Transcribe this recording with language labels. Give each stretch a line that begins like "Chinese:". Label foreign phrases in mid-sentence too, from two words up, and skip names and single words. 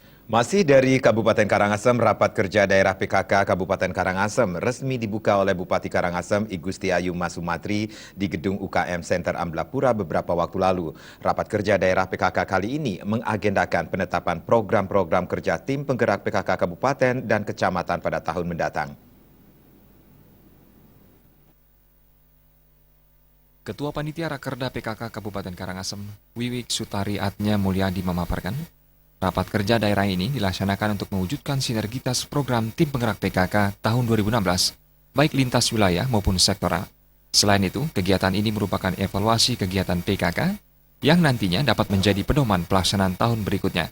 Indonesian: Masih dari Kabupaten Karangasem, rapat kerja daerah PKK Kabupaten Karangasem resmi dibuka oleh Bupati Karangasem I Gusti Ayu Mas Sumatri di gedung UKM Center Amblapura beberapa waktu lalu. Rapat kerja daerah PKK kali ini mengagendakan penetapan program-program kerja tim penggerak PKK Kabupaten dan Kecamatan pada tahun mendatang. Ketua Panitia Rakerda PKK Kabupaten Karangasem, Wiwik Sutari Atnya Mulyadi memaparkan, rapat kerja daerah ini dilaksanakan untuk mewujudkan sinergitas program tim penggerak PKK tahun 2016, baik lintas wilayah maupun sektoral. Selain itu, kegiatan ini merupakan evaluasi kegiatan PKK yang nantinya dapat menjadi pedoman pelaksanaan tahun berikutnya.